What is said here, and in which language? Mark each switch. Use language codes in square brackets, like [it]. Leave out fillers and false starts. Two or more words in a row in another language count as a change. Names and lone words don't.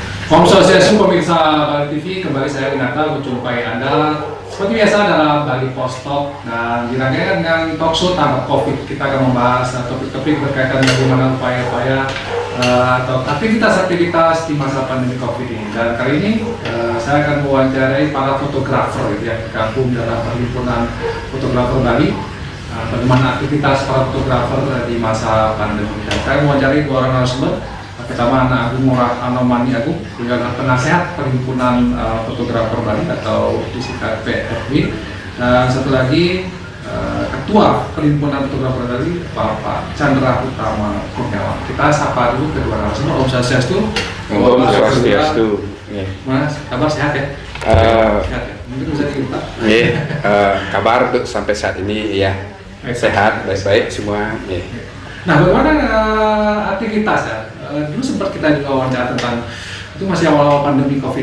[ban] Om Swastiastu, pemirsa Bali TV, [id] kembali saya Winata menjumpai Anda seperti biasa dalam Bali Post Talk. Dan dirangkaikan dengan [en] talk show [id] tanpa COVID, kita akan membahas topik-topik berkaitan bagaimana upaya-upaya atau aktivitas-aktivitas di masa pandemi COVID ini. Dan kali ini saya akan mewawancarai para fotografer yang tergabung dalam perhimpunan fotografer Bali. Bagaimana aktivitas para fotografer di masa pandemi. Dan saya mewawancarai dua orang narasumber. Pertama, Anak Agung Ngurah Anomani Agung, beliau adalah penasehat Perhimpunan Fotografer Bali atau disingkat PFB. Dan satu lagi Ketua Perhimpunan Fotografer Bali, Bapak Chandra Utama Kurniawan. Kita sapa dulu kedua narasumber. [ban] Om Swastiastu. Om Swastiastu. [id] Mas, kabar sehat ya? Sehat ya? Mungkin bisa diminta. Kabar untuk sampai saat ini ya sehat, baik-baik semua. Nah, bagaimana aktivitas ya? Dulu sempat kita juga wawancara tentang itu masih awal-awal pandemi COVID.